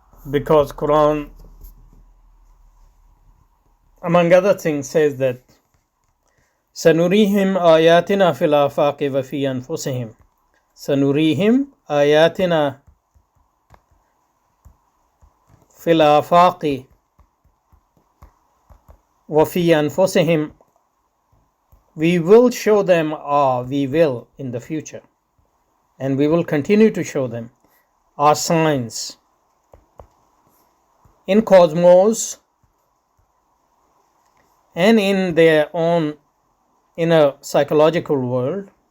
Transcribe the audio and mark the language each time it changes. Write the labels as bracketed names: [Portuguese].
[English] Because Quran, among other things, says that [Arabic] سنريهم آياتنا في الآفاق وفي أنفسهم. سنريهم آياتنا في الآفاق وفي أنفسهم. [English] We will show them, we will in the future, and we will continue to show them our signs in cosmos and in their own inner psychological world,